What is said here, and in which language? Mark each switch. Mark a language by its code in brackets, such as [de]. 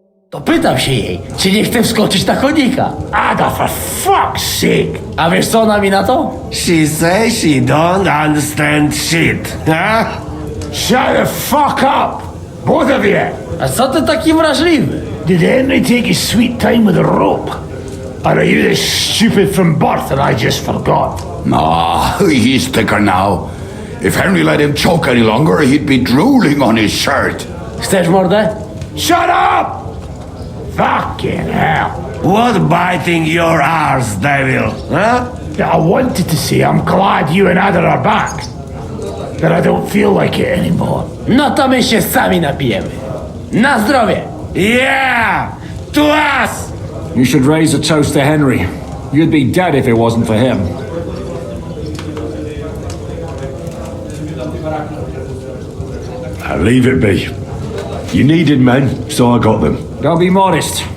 [pl] To pytam się jej, czy nie chce wskoczyć na konika. [en] Ada, for fuck's sake. [pl] A wiesz co ona mi na to? [en] She says she don't understand shit, huh? Shut the fuck up, both of you. [pl] A co ty taki wrażliwy? [en] Did Henry take his sweet time with a rope? Or are you this stupid from birth that I just forgot? Nah, he's thicker now. If Henry let him choke any longer, he'd be drooling on his shirt. [pl] Chcesz mordę? [en] Shut up! Fucking hell. What biting your arse, devil, huh? I wanted to say I'm glad you and Ada are back. But I don't feel like it anymore. [pl] No to my się sami napijemy. Na zdrowie! [en] Yeah! To us! You should raise a toast to Henry. You'd be dead if it wasn't for him. Leave it be. You needed men, so I got them. Don't be modest.